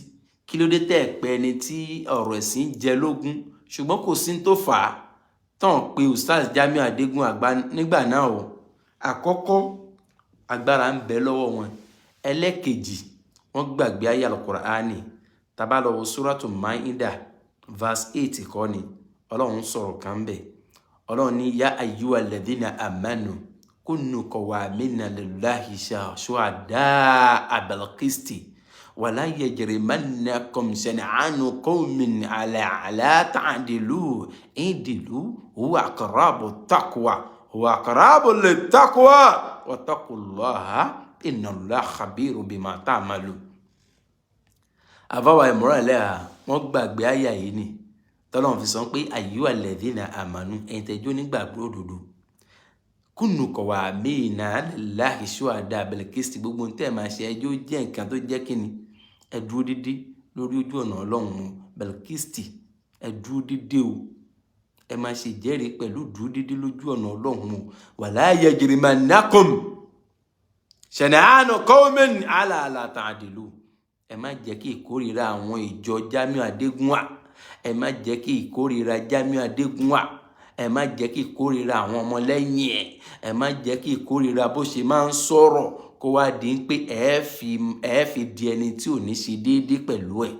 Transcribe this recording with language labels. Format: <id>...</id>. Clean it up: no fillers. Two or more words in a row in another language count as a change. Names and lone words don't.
<yo>Kí ló dé tẹ́ pé ẹni tí ọ̀rọ̀ ẹ̀sìn jẹ lógún ṣùgbọ́n kò sí tó fà á tán pé Ustaz JAMIU ADEGUNWA nígbà náà o. Àkọ́kọ́ agbára ń bẹ lọ́wọ́ wọn. Ẹlẹ́kejì wọ́n gbàgbé ayé al-Qur'ani. Tá bá lọ wo Suratul Maida verse 8 kọ́ ni Ọlọ́run sọ̀rọ̀ kan bẹ̀. Ọlọ́run ní</yo> <ar>يا أيها الذين آمنوا كونوا قوامين لله شهداء بالقسط ولا يجرمنكم شنآن قوم ألا تعدلوا اعدلوا هو أقرب تقوى واتقوا الله إن الله خبير بما تعملون.</ar> <yo>Àbáwá ìmúrànlẹ́ wọ́n gbàgbé àyà yìí ni tọ́lọ́run fi sọ pé</yo> <ar>أيها الذين آمنوا</ar> <yo>ẹ̀yin tẹ́jọ́ nígbàgbọ́ òdodo</yo> <ar>كونوا قوامين لله شهداء بالقسط</ar> <yo>gbogbo tẹ́ máa ṣe ẹjọ́ jẹ́ nǹkan tó jẹ́ kíni ẹ dúró dídí lórí ojú ọ̀nà Ọlọ́run</yo> <ar>بالقسط</ar> <yo>ẹ dúró dídí o ẹ máa ṣe jẹ́rìí pẹ̀lú dúró dídí lójú ọ̀nà Ọlọ́run o</yo> <ar>ولا يجرمنكم شنآن قوم ألا تعدلوا.</ar> <yo>Ẹ má jẹ́ kí ìkórìíra àwọn ìjọ JAMIU ADEGUNWA ẹ má jẹ́ kí ìkórìíra Jamiu Adégúnwà, ẹ má jẹ́ kí ìkórìíra àwọn ọmọlẹ́yìn ẹ má jẹ́ kí ìkórìíra bó ṣe máa ń sọ̀rọ̀ kó wá di pé ẹ fi di ẹni tí ò ní ṣe déédéé pẹ̀lú ẹ̀.</yo>